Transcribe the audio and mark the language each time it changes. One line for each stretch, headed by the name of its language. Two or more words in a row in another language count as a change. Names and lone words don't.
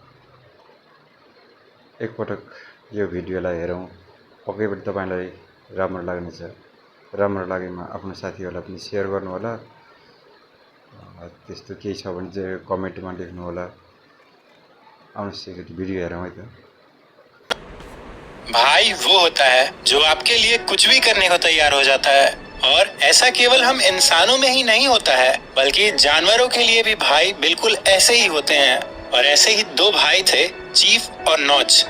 Nepali: एकपटक यो भिडियोलाई हेरौँ, पक्कै पनि तपाईलाई राम्रो लाग्नेछ। राम्रो लागेमा आफ्नो साथीहरूलाई पनि सेयर गर्नुहोला। त्यस्तो केही छ भने चाहिँ कमेन्टमा लेख्नुहोला। आउनुहोस् एकचोटि भिडियो हेरौँ है त।
Hindi: भाई वो होता है जो आपके लिए कुछ भी करने को तैयार हो जाता है, और ऐसा केवल हम इंसानों में ही नहीं होता है बल्कि जानवरों के लिए भी भाई बिल्कुल ऐसे ही होते हैं। और ऐसे ही दो भाई थे, चीफ और नॉच।